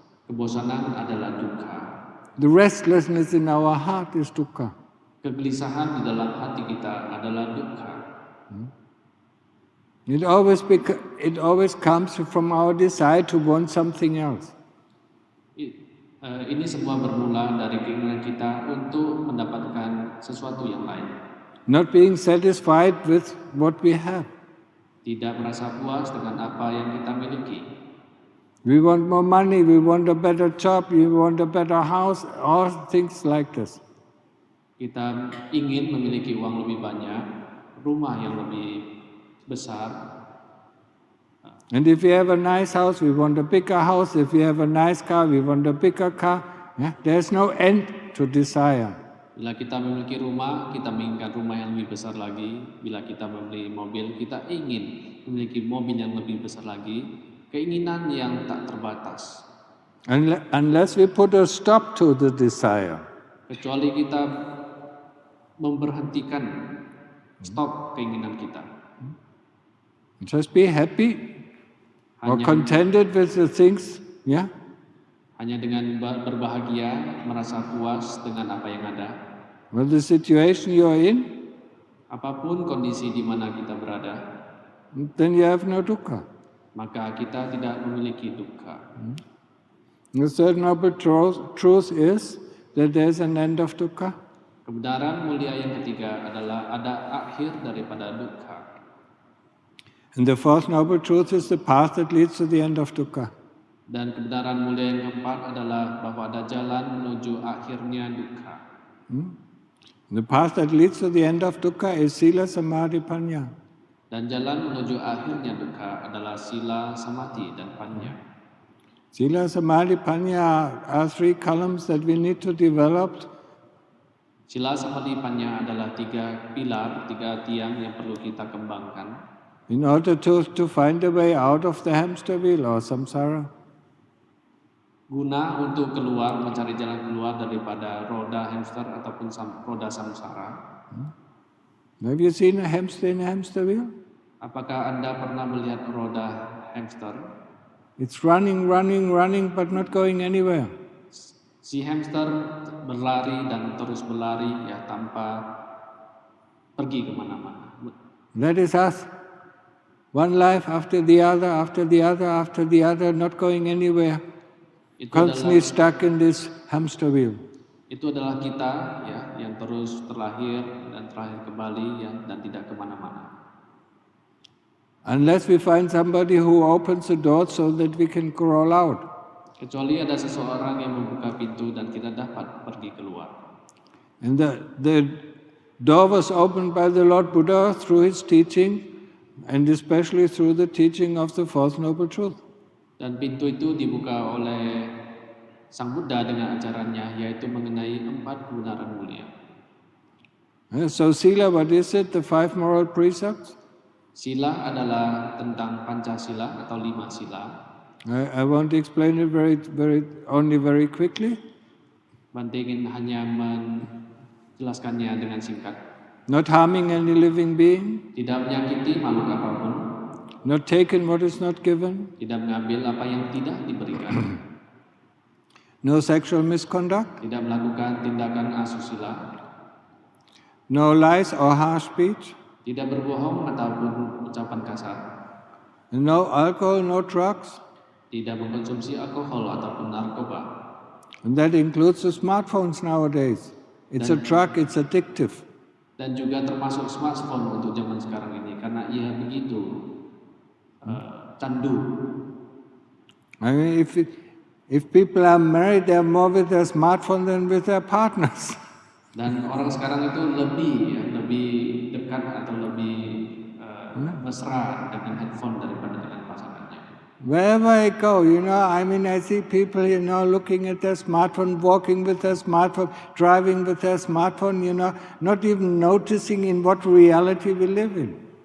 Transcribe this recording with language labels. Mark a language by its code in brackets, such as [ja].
[id] Kebosanan adalah dukkha. [en] The restlessness in our heart is dukkha. [id] Kegelisahan di dalam hati kita adalah dukkha. [en] It always comes from our desire to want something else. [id] Ini semua bermula dari keinginan kita untuk mendapatkan sesuatu yang lain. [en] Not being satisfied with what we have. [id] Tidak merasa puas dengan apa yang kita miliki. [en] We want more money, we want a better job, we want a better house, all things like this. [id] Kita ingin memiliki uang lebih banyak, rumah yang lebih besar. [en] And if we have a nice house, we want a bigger house. If we have a nice car, we want a bigger car. There's no end to desire. [id] Bila kita memiliki rumah, kita menginginkan rumah yang lebih besar lagi. Bila kita membeli mobil, kita ingin memiliki mobil yang lebih besar lagi. Keinginan yang tak terbatas. [en] Unless we put a stop to the desire. [id] Kecuali kita memberhentikan, stop keinginan kita. [en] Just be happy or contented with the things, [id] Hanya dengan berbahagia, merasa puas dengan apa yang ada. [en] Well, the situation you're in, [id] apapun kondisi di mana kita berada, [en] then you have no dukkha. [id] Maka kita tidak memiliki dukkha. [en] The third noble truth is that there is an end of dukkha. [id] Kebenaran mulia yang ketiga adalah ada akhir daripada dukkha. [en] And the fourth noble truth is the path that leads to the end of dukkha. [id] Dan kebenaran mulia yang keempat adalah bahwa ada jalan menuju akhirnya dukkha. [en] The path that leads to the end of dukkha is sila, samadhi, panya. [id] Dan jalan menuju akhirnya dukkha adalah sila, samadhi, dan panya. [en] Sila, samadhi, panya are three columns that we need to develop. [id] Sila, samadhi, panya adalah tiga pilar, tiga tiang yang perlu kita kembangkan. [en] In order to find a way out of the hamster wheel or samsara. [id] Guna untuk keluar, mencari jalan keluar daripada roda hamster ataupun roda samsara. [en] Have you seen a hamster in a hamster wheel? [id] Apakah Anda pernah melihat roda hamster? [en] It's running, but not going anywhere. [id] Si hamster berlari dan terus berlari tanpa pergi kemana-mana. [en] That is us. One life after the other, after the other, after the other, not going anywhere. Constantly stuck in this hamster wheel. [id] Itu adalah kita yang terus terlahir dan terakhir kembali dan tidak kemana-mana. [en] Unless we find somebody who opens the door so that we can crawl out. [id] Kecuali ada seseorang yang membuka pintu dan kita dapat pergi keluar. [en] And the door was opened by the Lord Buddha through his teaching, and especially through the teaching of the Fourth Noble Truth. [id] Dan pintu itu dibuka oleh Sang Buddha dengan ajarannya, yaitu mengenai 4 kebenaran mulia. [en] So sila, what is it? The 5 moral precepts? [id] Sila adalah tentang Pancasila atau 5 sila. [en] I want to explain it very quickly. [id] Bante ingin hanya menjelaskannya dengan singkat. [en] Not harming any living being. [id] Tidak menyakiti makhluk apapun. [en] Not taking what is not given. [id] Tidak mengambil apa yang tidak diberikan. [en] No sexual misconduct. [id] Tidak melakukan tindakan asusila. [en] No lies or harsh speech. [id] Tidak berbohong ataupun ucapan kasar. [en] No alcohol, no drugs. [id] Tidak mengkonsumsi alkohol ataupun narkoba. [en] And that includes the smartphones nowadays. It's a drug, it's addictive. [id] Dan juga termasuk smartphone untuk zaman sekarang ini karena ia begitu candu. [en] I mean, if people are married, they are more with their smartphone than with their partners. [id] Dan orang sekarang itu lebih dekat atau lebih mesra dengan handphone daripada dengan pasangannya. [en] Wherever I go, I mean, I see people, looking at their smartphone, walking with their smartphone, driving with their smartphone, not even noticing in what reality we live in.